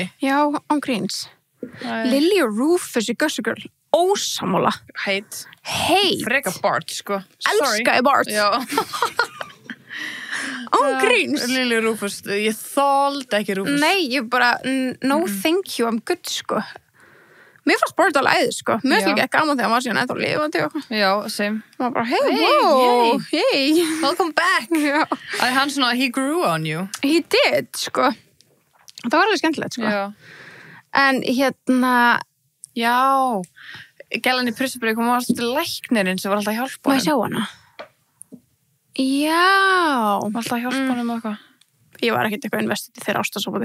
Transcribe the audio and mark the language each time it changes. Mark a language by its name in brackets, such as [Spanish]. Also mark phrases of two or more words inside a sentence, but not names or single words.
[Icelandic] Já, án gríns. Lily og Rufus í Gossip Girl. Ósammála. Heit. Freka Bart, sko. Elskaði Bart. Já. Án gríns. Lily Rufus, ég þoldi ekki Rufus. Nei, ég bara, [English] no thank you, I'm good, [Icelandic] sko. Mér fannst bara alveg æði, sko. Mér finnst ekki gaman þegar maður síðan ennþá lifandi og eitthvað. Já, same. Maður bara, [English] wow, hey. Welcome back. [Icelandic] Já. Að hann svona, [English] he grew on you. He did, [Icelandic] sko. Það var alveg skemmtilegt, sko. Já. En Já. Gælan í Prissabrik, hún var alltaf læknirinn sem var alltaf að hjálpa Má ég sjá hana? Já. Var alltaf að hjálpa honum og eitthvað. Ég var ekkert eitthvað investið í þeirra ástasópaði.